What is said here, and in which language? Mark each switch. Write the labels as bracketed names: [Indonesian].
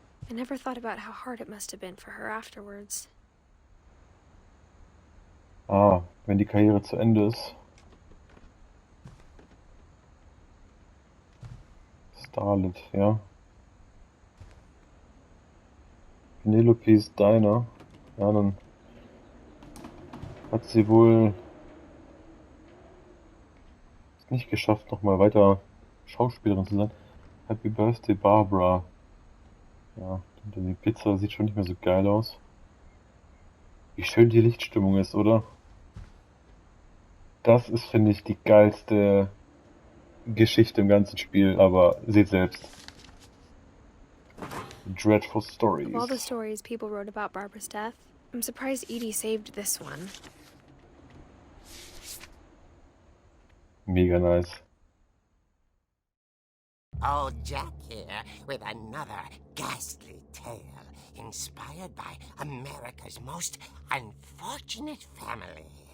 [English] I never thought about how hard it must have been for her afterwards. [German] Ah, wenn die Karriere zu Ende ist. Starlet, ja. Penelope's Diner. Ja, dann hat sie wohl es nicht geschafft, nochmal weiter Schauspielerin zu sein. [English] Happy Birthday, [German] Barbara. Ja, die Pizza sieht schon nicht mehr so geil aus. Wie schön die Lichtstimmung ist, oder? Das ist, finde ich, die geilste Geschichte im ganzen Spiel, aber seht selbst. [English] Dreadful Stories. Of all the stories people wrote about Barbara's death, I'm surprised Edie saved this one. [German] Mega nice. [English] Old Jack here with another ghastly tale inspired by America's most unfortunate family.